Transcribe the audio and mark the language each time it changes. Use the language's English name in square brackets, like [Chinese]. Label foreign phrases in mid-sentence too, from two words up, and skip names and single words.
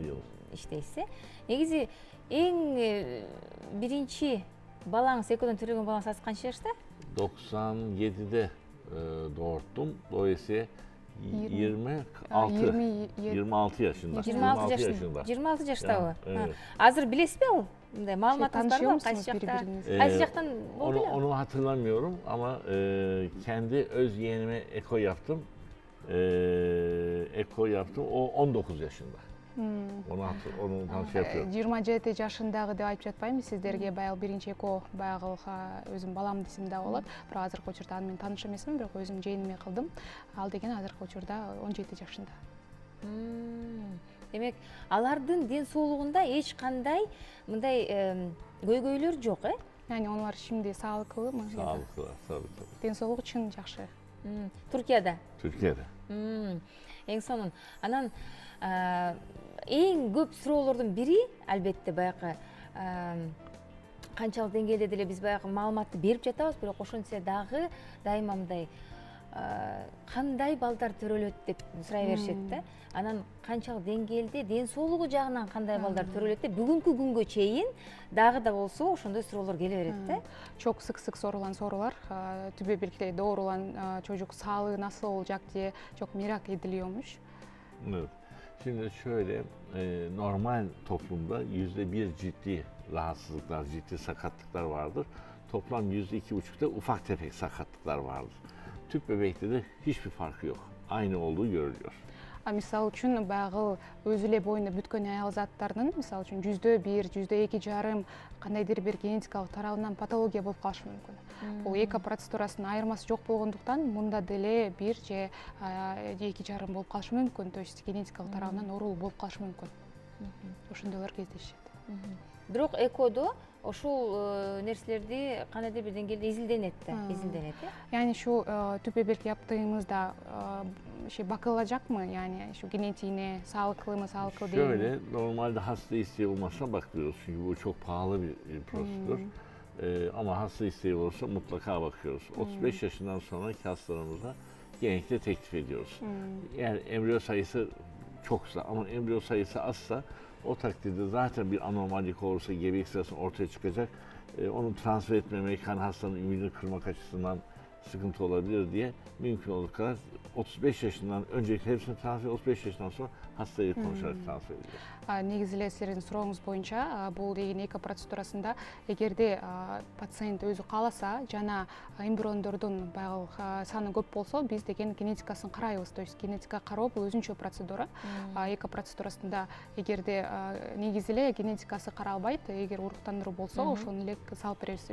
[Turkish] yıl. [Kyrgyz] иштейсиз. Негизи эң биринчи балаңыз, экодон төрөгөн балаңыз азыр канча жашта? [Turkish] 97'de doğurttum. Dolayısıyla 26 yaşında. [Kyrgyz] 26 жаштабы? Азыр билесизби ал? Мындай маалыматыңыз барбы? Кайсы жактан болду эле? [Turkish] Onu hatırlamıyorum ama kendi öz yeğenime eko yaptım. O 19 yaşında. Ondan şey yapıyorum. [Kyrgyz] 27 жашындагы деп айтып жатпайм сиздерге. Баягы биринчи эко баягы өзүм балам десем да болот. Бирок азыркы учурда аны мен тааныш эмесмин, бирок өзүм жээниме кылдым. Ал деген азыркы учурда 17 жашында. Демек, алардын ден соолугунда эч кандай мындай көйгөйлөр жок, [Turkish] Yani onlar şimdi sağlıklı mı? Sağlıklı, tabii. [Kyrgyz] Dен соолугу чын жакшы. Түркияда? [Turkish] Türkiye'de. [Kyrgyz] Эң сонун. Анан эң көп суроолордун бири, албетте, баягы канчалык деңгээлде деле биз баягы маалыматты берип жатабыз, бирок ошентсе дагы дайыма мындай кандай балдар төрөлөт деп сурай беришет да. Анан канчалык деңгээлде ден соолугу жагынан кандай балдар төрөлөт деп бүгүнкү күнгө чейин дагы да болсо ошондой суроолор келе берет да. [Turkish] Çok sık sorulan sorular. Tübe birlikte doğrulan çocuk sağlığı nasıl olacak diye çok merak ediliyormuş. Evet. Şimdi şöyle, normal toplumda %1 ciddi rahatsızlıklar, ciddi sakatlıklar vardır. Toplam %2,5'da ufak tefek sakatlıklar vardır. Tüp bebekte de hiçbir farkı yok. Aynı olduğu görülüyor. [Kyrgyz] Misal üçün баягы өзү эле боюнда бүткөн аял заттардын мисалы үчүн %1, %2,5 кандайдыр бир генетикалык тарабынан патология болуп калышы мүмкүн. Бул эко процедурасынын айырмасы жок болгондуктан мында деле 1 же 2,5 болуп калышы мүмкүн. [Russian] То есть [Kyrgyz] генетикалык тарабынан оорулуу болуп калышы мүмкүн. Ошондойлор кездешет. Бирок экодо ошол нерселерди кандайдыр бир деңгээлде изилденет. [Turkish] Yani şu tüp bebek yaptığımızda bakılacak mı? Yani şu genetiğine sağlıklı mı, sağlıklı değil mi? Şöyle, normalde hasta isteği olmazsa bakmıyoruz. Çünkü bu çok pahalı bir prosedür. Ama hasta isteği olursa mutlaka bakıyoruz. 35 yaşından sonraki hastalarımıza genellikle teklif ediyoruz. Eğer embriyo sayısı çoksa ama embriyo sayısı azsa o takdirde zaten bir anormallik olursa gebelik sırasında ortaya çıkacak. Onu transfer etmemek, kan hastanın ümidini kırmak açısından sıkıntı olabilir diye mümkün olduğu kadar 35 yaşından öncelikle hepsini transfer, 35 yaşından sonra hastayla konuşarak transfer ediyoruz. [Kyrgyz] Негизи эле сиздердин сурооңуз боюнча бул деген эко процедурасында эгерде пациент өзү кааласа жана эмбриондордун баягы саны көп болсо биз деген генетикасын карайбыз. [Russian] То есть [Kyrgyz] генетика кароо бул өзүнчө процедура. Эко процедурасында эгерде негизи эле генетикасы каралбайт, эгер уруктандыруу болсо ошону эле салып беребиз.